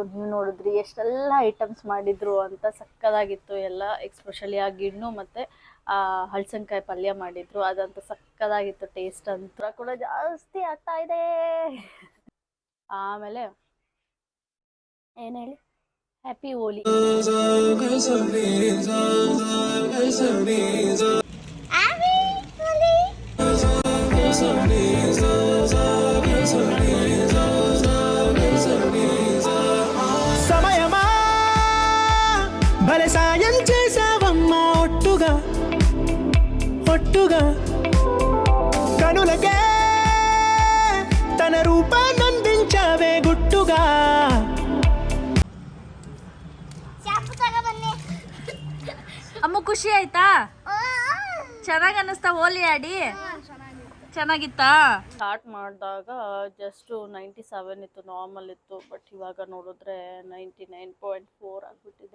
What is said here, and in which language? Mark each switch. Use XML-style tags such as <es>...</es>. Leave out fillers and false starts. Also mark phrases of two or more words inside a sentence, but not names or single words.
<kn>ನೀವು ನೋಡಿದ್ರಿ ಎಷ್ಟೆಲ್ಲ ಐಟಮ್ಸ್ ಮಾಡಿದ್ರು ಅಂತ. ಸಕ್ಕದಾಗಿತ್ತು ಎಲ್ಲ. ಎಕ್ಸ್ಪೆಷಲಿ ಆ ಗಿಣ್ಣು ಮತ್ತೆ ಹಲಸಿನಕಾಯಿ ಪಲ್ಯ ಮಾಡಿದ್ರು, ಅದಂತ ಸಕ್ಕದಾಗಿತ್ತು. ಟೇಸ್ಟ್ ಅಂತ ಕೂಡ ಜಾಸ್ತಿ ಆಗ್ತಾ ಇದೆ. ಆಮೇಲೆ ಏನ್ ಹೇಳಿ,</kn> <en>happy Holi.</en> <te>సమయమా భలే సాయం చేసావమ్మా ఒట్టుగా ఒట్టుగా. కనులకే తన రూపాన్నందించావే గుట్టుగా.</te> <kn>ಚಾಪು ತಗೊಬನ್ನಿ. ಅಮ್ಮ ಖುಷಿ ಆಯ್ತಾ? ಚೆನ್ನಾಗಿ ಅನ್ನಿಸ್ತಾ ಹೋಲಿ ಆಡಿ? ಚೆನ್ನಾಗಿತ್ತಾ? ಸ್ಟಾರ್ಟ್ ಮಾಡಿದಾಗ ಜಸ್ಟ್ 97 ಇತ್ತು, ನಾರ್ಮಲ್ ಇತ್ತು. ಬಟ್ ಇವಾಗ ನೋಡಿದ್ರೆ 99.4 ಆಗಿಬಿಟ್ಟಿದೆ.</kn>